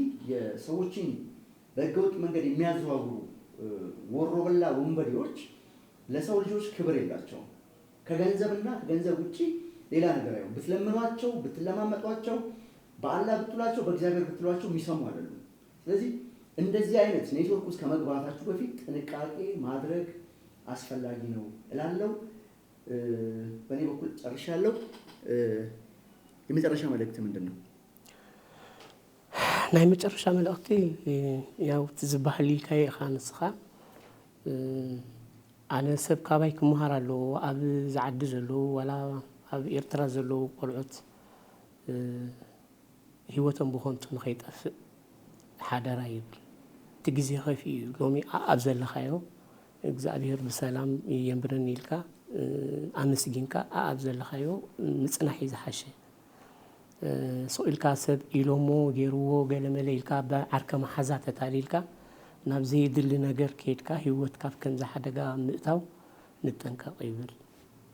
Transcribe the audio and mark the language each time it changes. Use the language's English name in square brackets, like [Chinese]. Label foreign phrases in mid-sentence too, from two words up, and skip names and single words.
[Amharic] የሰዎችን በህገወጥ መንገድ የሚያዘዋውሩ ወሮበላ ወንበዴዎች ለሰው ልጆች ክብር የላቸውም። ከገንዘብና ከገንዘብ ውጪ ሌላ ነገር አይሆን። ብትለምኗቸው፣ ብትለማመጧቸው፣ በአላህ ብትሏቸው፣ በእግዚአብሔር ብትሏቸው የሚሰሙ አይደሉም። ስለዚህ እንደዚህ አይነት ኔትወርክ ውስጥ ከመግባታችሁ በፊት ጥንቃቄ ማድረግ አስፈላጊ ነው እላለሁ። በእኔ በኩል ጨርሻለሁ። የመጨረሻ መልእክት ምንድን ነው? [Tigrinya] ናይ መጨረሻ መልእክቲ ያው ትዝባህሊ ኢልካ ንስኻ ኣነ ሰብ ካባይ ክመሃር ኣለዎ ኣብ ዝዓዲ ዘለዉ ዋላ ኣብ ኤርትራ ዘለዉ ቆልዑት ሂወቶም ብኾንቱ ንኸይጠፍእ ሓደራ ይብል። እቲ ግዜ ኸፊ እዩ። ሎሚ ኣብ ዘለኻዮ እግዚኣብሔር ብሰላም የንብረኒ ኢልካ ኣመስጊንካ ኣብ ዘለኻዮ ምፅናሕ እዩ ዝሓሸ። ስኢልካ ሰብ ኢሎሞ ገይርዎ ገለመለ ኢልካ ብዓርከ መሓዛ ተታሊልካ ናብ ዘይድሊ ነገር ከይድካ ሂወትካ ከምዚ ሓደጋ ምእታው ንጠንቀቕ ይብል።